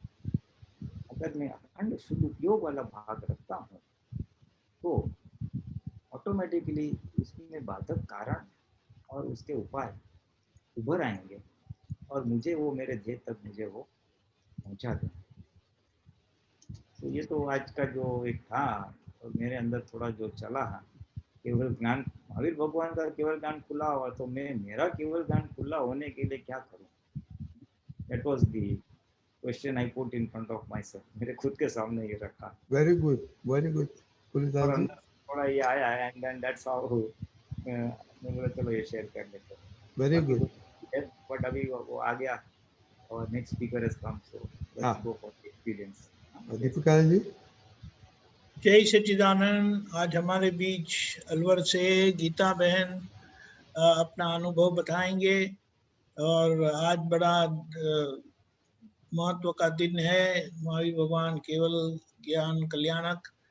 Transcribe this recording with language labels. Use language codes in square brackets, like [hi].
[hi] अगर मैं अखंड शुद्ध उपयोग वाला भाग रखता हूँ तो ऑटोमेटिकली उसमें बाधक कारण और उसके उपाय उभर आएंगे और मुझे वो मेरे ध्येय तक मुझे वो पहुंचा दें। तो ये तो आज का जो एक था, और मेरे अंदर थोड़ा जो चला है, केवल ज्ञान, महावीर भगवान का केवल ज्ञान खुला हुआ, तो मैं मेरा केवल ज्ञान खुला होने के लिए क्या करूं? [en] That was the question I put in front of myself. [hi] मेरे खुद के सामने ये रखा। [en] Very good, very good. Pulidas ji [hi] थोड़ा ये आया है, [en] and then that's how [hi] मैं बोला चलो ये शेयर कर लेते हैं। [en] Very good. But [hi] अभी वो आ गया [en] और next speaker has come, so let's go for the experience. [hi] Deepika ji जय सच्चिदानंद। आज हमारे बीच अलवर से गीता बहन अपना अनुभव बताएंगे, और आज बड़ा महत्व का दिन है, महावीर भगवान केवल ज्ञान कल्याणक।